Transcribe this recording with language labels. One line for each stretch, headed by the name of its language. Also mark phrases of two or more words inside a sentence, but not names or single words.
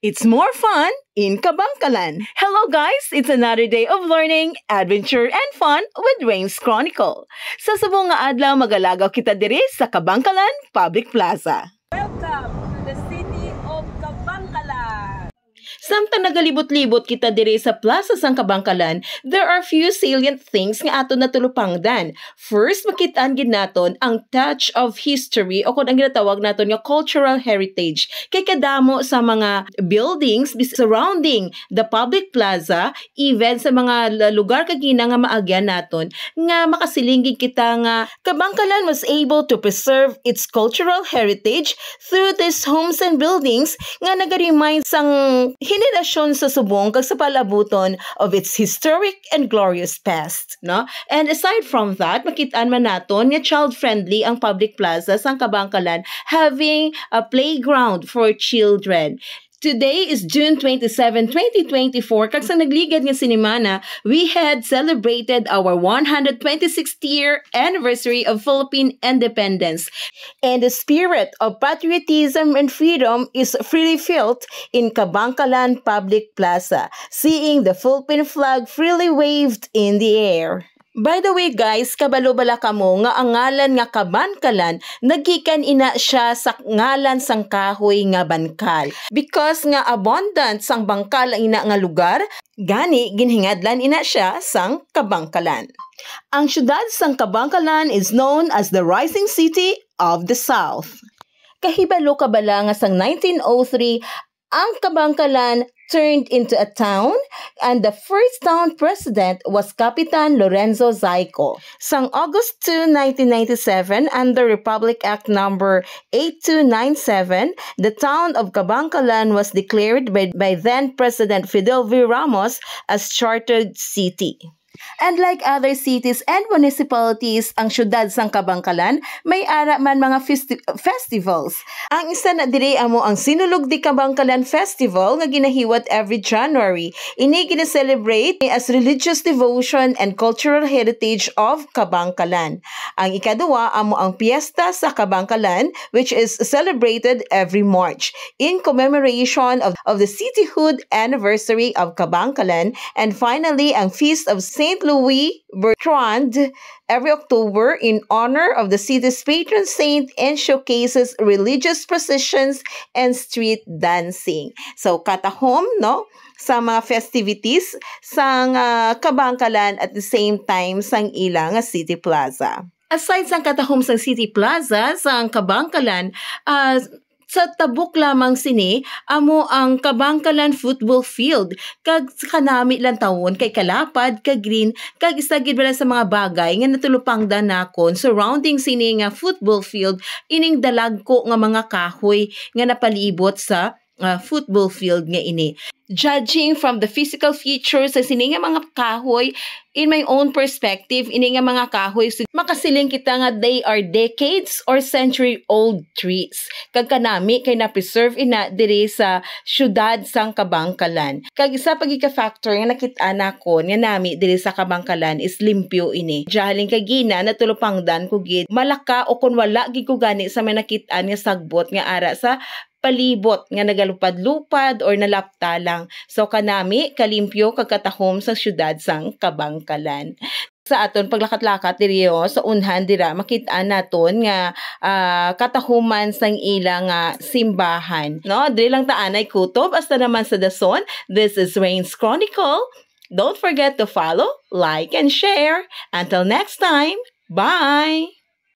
English: It's more fun in Kabangkalan. Hello guys! It's another day of learning, adventure, and fun with Rain's Chronicle.
Hiligaynon: Sa subong nga adlaw magalagaw kita diri sa Kabangkalan Public Plaza.
English: Welcome to the city of Kabangkalan.
Hiligaynon: Samtang nagalibot-libot kita diri sa plaza sang Kabangkalan,
English: there are few salient things
Hiligaynon: nga aton natulupangdan. First, makitaan gid naton ang
English: touch of history
Hiligaynon: o kung ang ginatawag naton nga
English: cultural heritage.
Hiligaynon: Kay kadamo sa mga
English: buildings surrounding the public plaza, even
Hiligaynon: sa mga lugar kagina nga maagyan naton, nga makasilingig kita nga Kabangkalan
English: was able to preserve its cultural heritage through these homes and buildings
Hiligaynon: nga naga-remind sang henerasyon sa subong kag sa palabuton
English: of its historic and glorious past,
Hiligaynon: no?
English: And aside from that,
Hiligaynon: makitaan man naton nga child-friendly ang
English: public plaza
Hiligaynon: sang Kabangkalan,
English: having a playground for children. Today is June 27, 2024.
Hiligaynon: Kag sa nagligad nga sinimana,
English: we had celebrated our 126th year anniversary of Philippine independence. And the spirit of patriotism and freedom is freely felt in Kabangkalan Public Plaza, seeing the Philippine flag freely waved in the air. By the way guys,
Hiligaynon: kabalo bala kamo nga ang ngalan nga Kabangkalan naggikan ina siya sa ngalan sang kahoy nga bangkal. Because nga abundant sang bangkal ang ina nga lugar, gani ginhingadlan ina siya sang Kabangkalan. Ang syudad sang
English: Kabangkalan is known as the Rising City of the South.
Hiligaynon: Kahibalo kabala nga sang
English: 1903 ang Kabangkalan turned into a town, and the first town president was Kapitan Lorenzo Zaico. Sang August 2, 1997, under Republic Act number 8297, the town of Kabangkalan was declared by then President Fidel V. Ramos as chartered city. And like other cities and municipalities,
Hiligaynon: ang syudad sang Kabangkalan may ara man mga festivals. Ang isa na diri amo ang Sinulog di Kabangkalan Festival nga ginahiwat
English: every January. Ini gina-celebrate as religious devotion and cultural heritage of Kabangkalan.
Hiligaynon: Ang ikaduwa amo ang Fiesta sa Kabangkalan,
English: which is celebrated every March in commemoration of the cityhood anniversary of Kabangkalan. And finally, ang Feast of St. Louis Bertrand every October in honor of the city's patron saint and showcases religious processions and street dancing.
Hiligaynon: So katahom no sa mga festivities sang Kabangkalan
English: at the same time
Hiligaynon: sang ilang
English: city plaza.
Hiligaynon: Aside sang katahom sang
English: city plaza
Hiligaynon: sang Kabangkalan, sa tabok lamang sini, amo ang Kabangkalan Football Field. Kag kanami lang taon, kay kalapad, kag green, kag isagid bala sa mga bagay nga natulupangdan nakon surrounding sini nga
English: football field,
Hiligaynon: ining dalagko nga mga kahoy nga napalibot sa
English: football field
Hiligaynon: nga ini.
English: Judging from the physical features
Hiligaynon: sa sini nga mga kahoy,
English: in my own perspective,
Hiligaynon: ini nga mga kahoy, makasiling kita nga
English: they are decades or century-old trees.
Hiligaynon: Kag kanami kay na-preserve ina diri sa syudad sang Kabangkalan. Kag isa pagika-factor nga nakita nakon nga nami diri sa Kabangkalan is limpyo ini. Jahaling kay gina natulupangdan ko gid malaka o kun wala gid ko gani sa may nakitaan nga sagbot nga ara sa palibot nga nagalupad-lupad or nalapta lang. So kanami kalimpyo kagkatahom sa syudad sang Kabangkalan. Sa aton paglakat-lakat diri sa unhan dira makitaan naton nga katahuman sang ilang simbahan. No, diri lang taanay kutob hasta naman sa dason.
English: This is Rain's Chronicle. Don't forget to follow, like, and share. Until next time, bye!